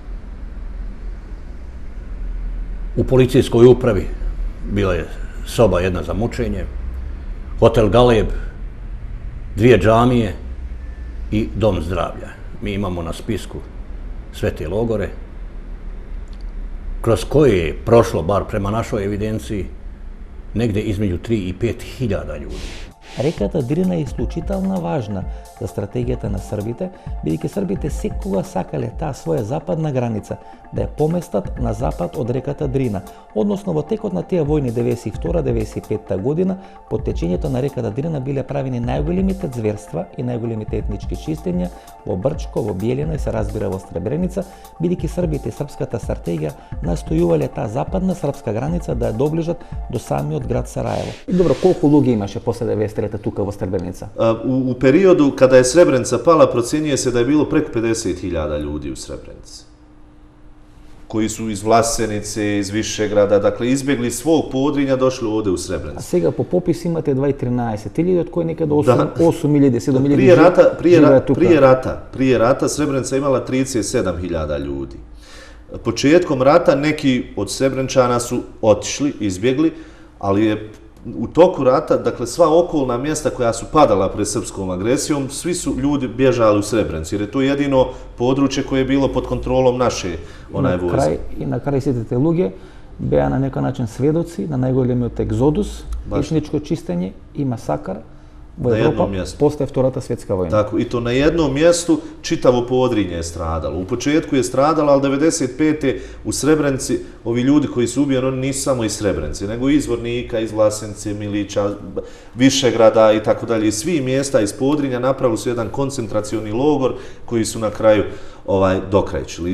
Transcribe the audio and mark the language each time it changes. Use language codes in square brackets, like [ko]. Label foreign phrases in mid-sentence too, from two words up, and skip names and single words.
[bs] U policijskoj upravi bila je soba jedna za mučenje, hotel Galeb, 2 džamije i dom zdravlja. Mi imamo na spisku sve te logore, kroz koje je prošlo, bar prema našoj evidenciji, negde između 3 i 5 hiljada ljudi. [mk] Реката Дрина е исклучително важна за стратегијата на србите, бидејќи србите секогаш сакале таа своја западна граница да ја поместат на запад од реката Дрина. Односно во текот на тие војни 92-95 година, под течењето на реката Дрина биле правени најголемите зверства и најголемите етнички чистења во Брчко, во Биелина и се разбира во Сребреница, бидејќи србите и српската стратегија настојувале таа западна српска граница да ја доближат до самиот град Сараево. И добро, колку луѓе имаше после 93 тука во Сребреnica? [bs] U periodu kada je Srebrenica pala, procjenjuje se da je bilo preko 50.000 ljudi u Srebrenici, koji su iz Vlasenice, iz Višegrada, dakle izbjegli svog Podrinja, došli ovde u Srebrenicu. [mk] A сега по попис имате 2.13 од кои некаде 8.000, 7.000 [bs] Prije rata Srebrenica imala 37.000 ljudi. početkom rata neki od Srebrenčana su otišli, izbjegli, ali je u toku rata, dakle sva okolna mjesta koja su padala pred srpskom agresijom, svi su ljudi bježali u Srebrenicu, jer je to jedino područje koje je bilo pod kontrolom naše vojske. [mk] И на крај сите те луѓе беа на некој начин сведоци на најголемиот екзодус, етничко чистење и масакар во Европа после Втората светска војна. [bs] Tako, i to na jednom mjestu čitavo Podrinje je stradalo. U početku je stradalo, ali 95. u Srebrenici ovi ljudi koji su ubijeni, oni nisu samo iz Srebrenice, nego iz Zvornika, iz Vlasenice, Milića, Višegrada i tako dalje. Iz svih mjesta iz Podrinja napravili su jedan koncentracioni logor koji su na kraju dokrajčili.